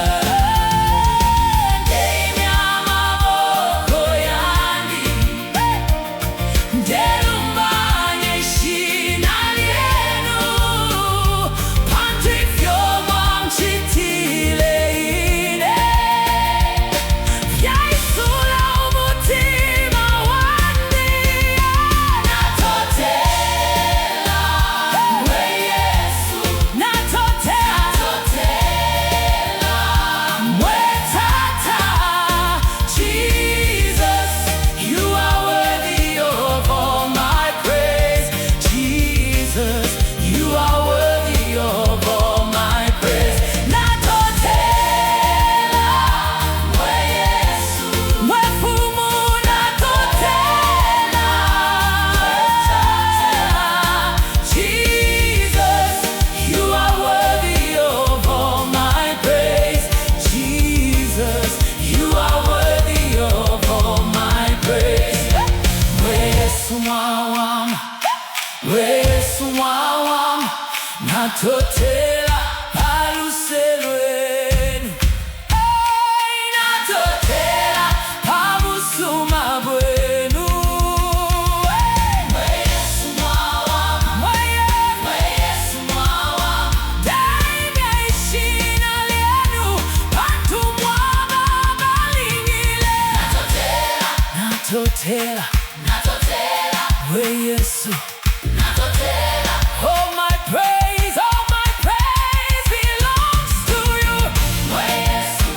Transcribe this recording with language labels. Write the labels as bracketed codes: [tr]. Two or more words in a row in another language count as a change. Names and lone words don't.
[bem] Ndeni amaboko yandi, ndelumbanye ishina lyenu, pantu ifyo mwamchitile ine, yaisula umutima wandi. Natotela mwe Yesu, natotela mwe Tata. [en] Jesus, you are worthy of all my praise. Jesus, you are worthy of all my praise. [bem] Natotela mwe Yesu, mwe Fumu, natotela mwe Tata. [en] Jesus, you are worthy of all my praise. Jesus, you are worthy of all my praise. [bem] Mwe Yesu mwawam, mwe Yesu mwawam, natotela paluselwenu. Hey, natotela pabusuma bwenu. Hey, mwe Yesu mwawam, mwe Yesu mwawam, daimya ishina lyenu, pantu mwaba balingile. Natotela, natotela mwe Yesu, natotela. [en] All my praise belongs to you. [bem] Mwe Yesu